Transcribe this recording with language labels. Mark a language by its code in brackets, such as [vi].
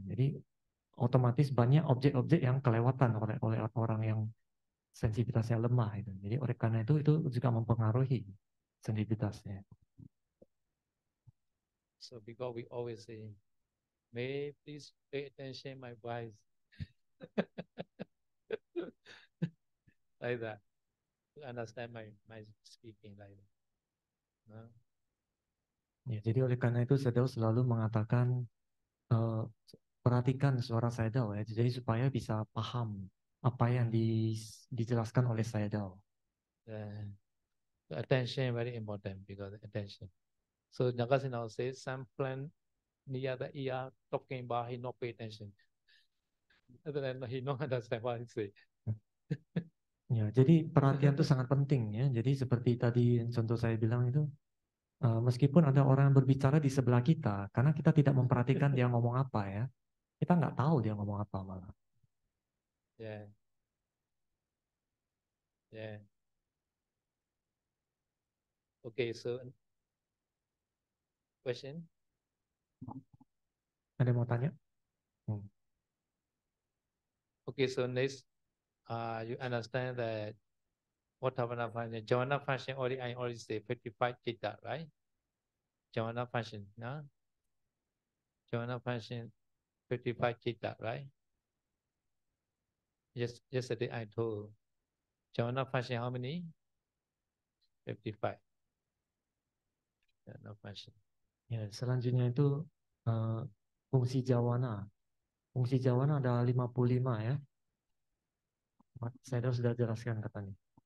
[id] Jadi otomatis banyak objek-objek yang kelewatan oleh orang yang sensitivitasnya lemah itu. Jadi oleh karena itu juga mempengaruhi sensitivitasnya. [en] So because we always say, may please pay attention my voice. Like that. To understand my speaking like that. No? [id] Ya, jadi oleh karena itu Sayadaw selalu mengatakan perhatikan suara Sayadaw ya, jadi supaya bisa paham apa yang dijelaskan oleh Sayadaw. [en] Attention very important because attention. So Nagasena says some friend near the ear talking about he not pay attention. Other than he not understand what he say. [id] Ya, jadi perhatian itu sangat penting ya. Jadi seperti tadi contoh saya bilang itu, meskipun ada orang yang berbicara di sebelah kita, karena kita tidak memperhatikan dia ngomong apa ya, kita nggak tahu dia ngomong apa malah. [en] Yeah. Yeah. Okay, so question? [id] Ada yang mau tanya? [en] Okay, so next, you understand that what function? Jhana function I already say 55 citta, right? Jhana function, no? Jhana function 55 citta, right? Yesterday I told Jhana function how many? 55. Jhana function. [id] Ya, selanjutnya itu fungsi jawana. Fungsi jawana ada 55 ya. Saya sudah jelaskan katanya.